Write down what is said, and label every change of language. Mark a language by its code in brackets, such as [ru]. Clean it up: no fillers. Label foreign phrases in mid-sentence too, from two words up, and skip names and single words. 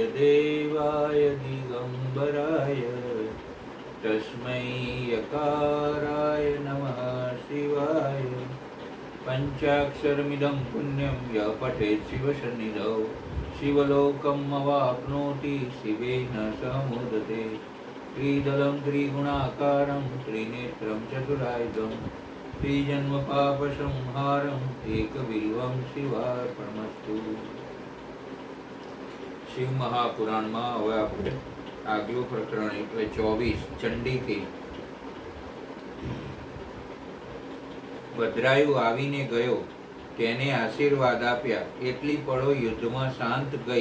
[sa] देवाय दिगंबराय तस्मै यकाराय नमः शिवाय पंचाक्षरमिदं पुण्यं यः पठेत् शिवसन्निधौ शिवलोकम् अवाप्नोति शिवेन सह मोदते। त्रिदलं त्रिगुणाकारं त्रिनेत्रं चतुरायुधं त्रिजन्मपापसंहारम् एकबिल्वं शिवार्पणमस्तु। [gu] શિવ મહાપુરાણમાં હવે આપણે આગલું પ્રકરણ એટલે 24 ચંડીકે ભદ્રાયુ આવીને ગયો, તેને આશીર્વાદ આપ્યા। એટલી પળો યુદ્ધમાં શાંત ગઈ।